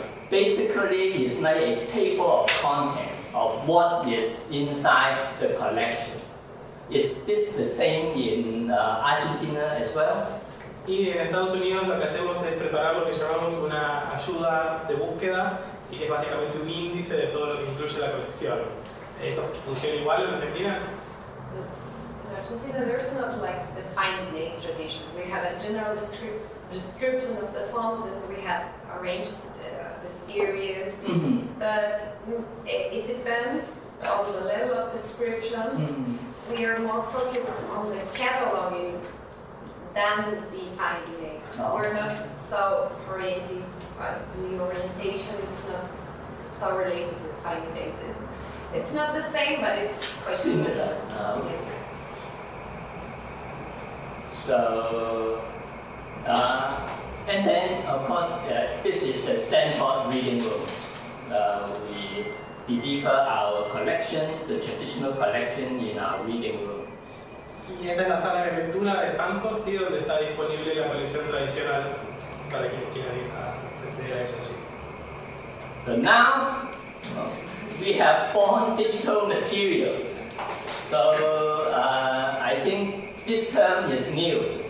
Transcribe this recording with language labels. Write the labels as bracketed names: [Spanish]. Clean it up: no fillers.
[English] Basically, it's like a table of contents of what is inside the collection. Is this the same in Argentina as well? [Spanish] Y en Estados Unidos lo que hacemos es preparar lo que llamamos una ayuda de búsqueda, ¿sí? Es básicamente un índice de todo lo que incluye la colección. ¿Esto funciona igual en Argentina? [English] In Argentina, there's not like the finding aid tradition. We have a general description of the font, and we have arranged the series, but it depends on the level of description. We are more focused on the cataloging than the finding aids. Oh. We're not so oriented, the orientation is not so related with finding aids. It's not the same, but it's quite similar. So, and then of course, this is the Stanford reading room. We deliver our collection, the traditional collection, in our reading room. [Spanish] Y esta es la sala de lectura de Stanford, ¿sí? Donde está disponible la colección tradicional para quienes quieran ir a acceder a ella allí. [English] But now, we have born digital materials. So I think this term is new.